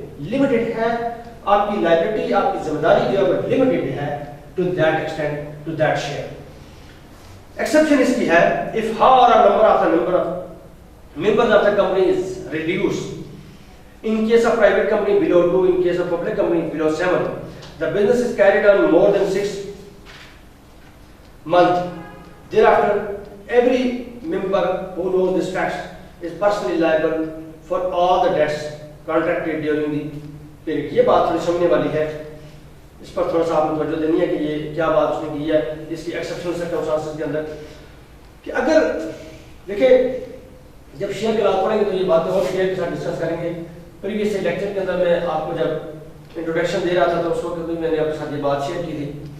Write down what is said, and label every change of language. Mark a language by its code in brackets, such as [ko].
[ur] Limited ہے آپ کی لائبلٹی, آپ کی ذمہ داری جو ہے وہ لمیٹڈ ہے to that extent to that share. Exception اس کی ہے [en] if however a number of the members of the company is reduced. In case of private company below 2, in case of public company below 7, the business is carried on more than 6 months. Thereafter, every member who knows this fact is personally liable for all the debts contracted during the period. [ur] یہ بات تھوڑی سمجھنے والی ہے, اس پر تھوڑا سا آپ نے توجہ دینی ہے کہ یہ کیا بات اس نے کی ہے اس کی ایکسیپشنل سرکمسٹانسز کے اندر. کہ اگر دیکھیں جب شیئر کے لات پڑھیں گے تو یہ باتیں اور ڈیٹیل کے ساتھ ڈسکس کریں گے. پریویس لیکچر کے اندر میں آپ کو جب انٹروڈکشن دے رہا تھا تو اس وقت بھی میں نے آپ کے ساتھ یہ بات شیئر کی تھی.